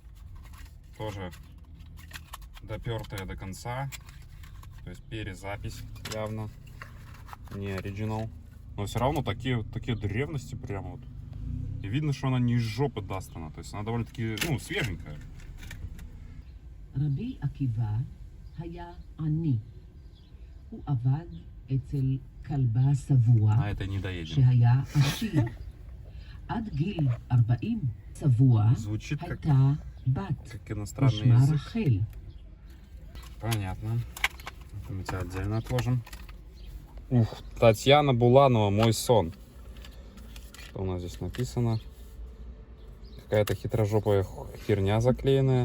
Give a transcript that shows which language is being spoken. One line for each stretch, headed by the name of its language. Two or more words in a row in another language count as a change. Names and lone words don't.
Russian: Тоже допертая до конца. То есть перезапись явно. Не оригинал. Но все равно такие древности прямо вот. И видно, что она не из жопы достана. То есть она довольно-таки, ну, свеженькая.
Hebrew: רבי עקיבא היה עני. הוא עבד אצל כלבה סבוע
Russian: На это не доедем.
Hebrew: שהיה עשיר. עד גיל 40 סבוע
Russian: Звучит как
Hebrew: הייתה בת,
Russian: иностранный
Hebrew: ושמה
Russian: язык.
Hebrew: רחל.
Russian: Понятно. Это мы тебя отдельно отложим. Ух, Татьяна Буланова, «Мой сон». Что у нас здесь написано? Какая-то хитрожопая херня заклеенная.